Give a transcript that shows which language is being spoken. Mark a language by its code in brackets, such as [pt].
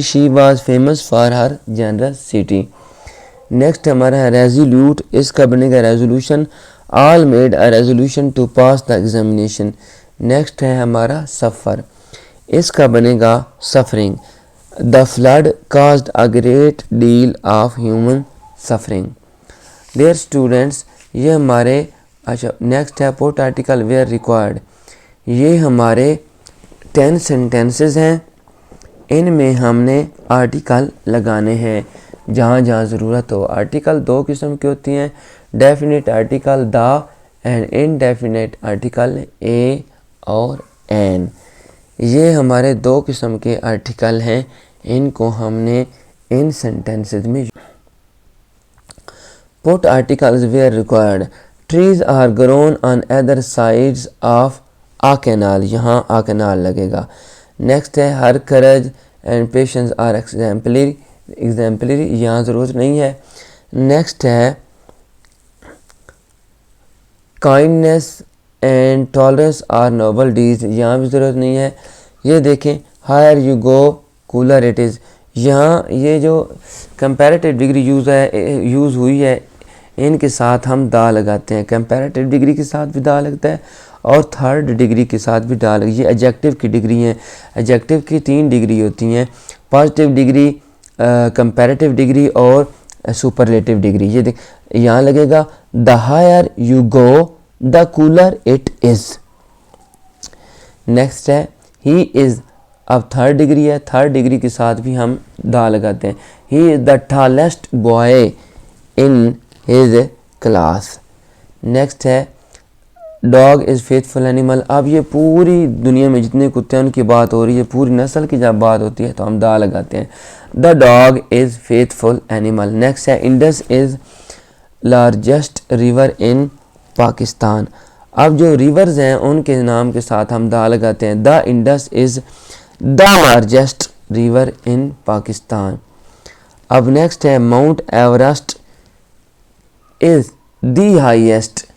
[en] She was famous for her generosity. Next [ur] ہمارا ہے [en] Resolute. [ur] اس کا بنے گا resolution. [en] All made a resolution to pass the examination. Next [ur] ہے ہمارا [en] سفر. [ur] اس کا بنے گا [en] Suffering. The flood caused a great deal of human suffering. Dear students, [ur] یہ ہمارے [en] Next ہے put article where required. [ur] یہ ہمارے 10 سینٹینسز ہیں، ان میں ہم نے آرٹیکل لگانے ہیں جہاں جہاں ضرورت ہو. آرٹیکل 2 قسم کی ہوتی ہیں، definite article the and indefinite article اے اور این. یہ ہمارے دو قسم کے آرٹیکل ہیں، ان کو ہم نے ان سینٹینسز میں [en] put articles where required. Trees are grown on either sides of a canal. [ur] یہاں [en] a canal [ur] لگے گا. [en] Next ہے ہر courage and patience are exemplary. [ur] یہاں ضرورت نہیں ہے. [en] Next ہے kindness and tolerance are noble deeds. [ur] یہاں بھی ضرورت نہیں ہے. یہ دیکھیں [en] higher you go cooler it is. [ur] یہاں یہ جو کمپیریٹیو ڈگری یوز ہوئی ہے، ان کے ساتھ ہم دا لگاتے ہیں. کمپیریٹیو ڈگری کے ساتھ بھی دا لگتا ہے اور تھرڈ ڈگری کے ساتھ بھی دا لگتا ہے. یہ ایڈجیکٹیو کی ڈگری ہیں. ایڈجیکٹیو کی 3 ڈگری ہوتی ہیں، پازیٹیو ڈگری، کمپیریٹیو ڈگری اور سپرلیٹیو ڈگری. یہ دیکھ یہاں لگے گا [en] The higher you go the cooler it is. Next ہے he is. [ur] اب تھرڈ ڈگری ہے، تھرڈ ڈگری کے ساتھ بھی ہم دا لگاتے ہیں. [en] He is the tallest boy in his class. [ur] Next ہے [en] Dog is faithful animal. [ur] اب یہ پوری دنیا میں جتنے کتے ہیں ان کی بات ہو رہی ہے، پوری نسل کی جب بات ہوتی ہے تو ہم دا لگاتے ہیں. [en] The dog is faithful animal. [ur] Next ہے [en] Indus is largest river in Pakistan. [ur] اب جو ریورز ہیں ان کے نام کے ساتھ ہم دا لگاتے ہیں. [en] The Indus is the largest river in Pakistan. اب next ہے mount Everest is the highest.